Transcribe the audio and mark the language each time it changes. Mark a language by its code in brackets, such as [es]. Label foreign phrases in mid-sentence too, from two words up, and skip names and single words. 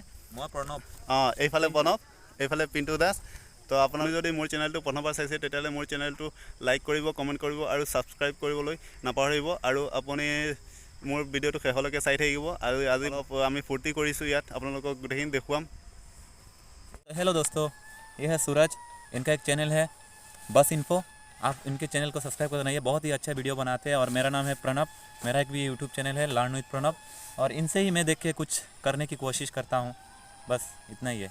[as] মই প্ৰণৱ। এইফালে প্ৰণৱ, এইফালে পিণ্টু দাস। তো আপোনালোকে যদি মোৰ চেনেলটো প্ৰথমবাৰ চাইছে তেতিয়াহ'লে মোৰ চেনেলটো লাইক কৰিব, কমেণ্ট কৰিব আৰু ছাবস্ক্ৰাইব কৰিবলৈ নাপাহৰিব। আৰু আপুনি মোৰ ভিডিঅ'টো শেষলৈকে চাই থাকিব। আৰু আজি আমি ফূৰ্তি কৰিছোঁ ইয়াত, আপোনালোকক গোটেইখিনি দেখুৱাম। [hi] हेलो दोस्तों, ये है सूरज। इनका एक चैनल है बस इन्फो। आप इनके चैनल को सब्सक्राइब करना, ये बहुत ही अच्छा वीडियो बनाते हैं। और मेरा नाम है प्रणव, मेरा एक भी यूट्यूब चैनल है लर्न विद प्रणव। और इनसे ही मैं देख के कुछ करने की कोशिश करता हूँ, बस इतना ही है।